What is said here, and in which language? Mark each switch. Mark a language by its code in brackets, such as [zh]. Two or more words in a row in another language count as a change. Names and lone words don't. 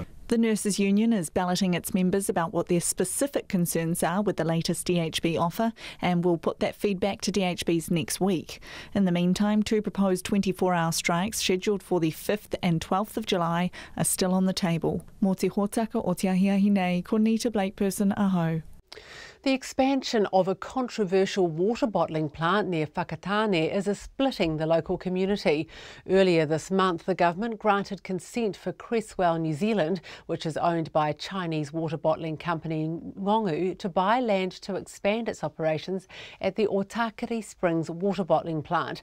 [en] The Nurses Union is balloting its members about what their specific concerns are with the latest DHB offer, and will put that feedback to DHBs next week. In the meantime, 2 proposed 24-hour strikes scheduled for the 5th and 12th of July are still on the table. [mi] Mō te hōtaka o te ahiahi nei, ko Nita Blakeperson, aho. [en] The expansion of a controversial water bottling plant near Whakatane is splitting the local community. Earlier this month, the government granted consent for Cresswell New Zealand, which is owned by Chinese water bottling company Ngongu, to buy land to expand its operations at the Otakere Springs water bottling plant.